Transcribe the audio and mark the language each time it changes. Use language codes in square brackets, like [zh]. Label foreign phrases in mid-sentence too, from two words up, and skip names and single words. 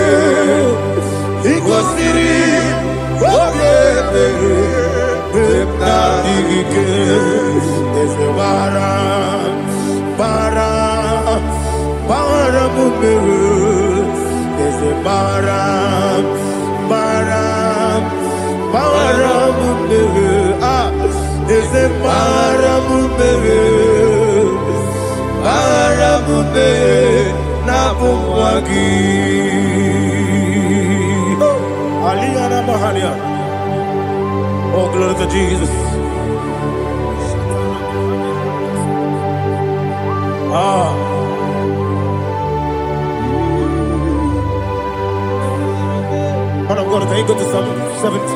[en] igosiri obiebe emna digike ese bara mumere ese bara mumere ese bara mumere na bumwagi Aliyana Mahalia. Oh, glory to Jesus. Man of God, can you go to Psalm 70?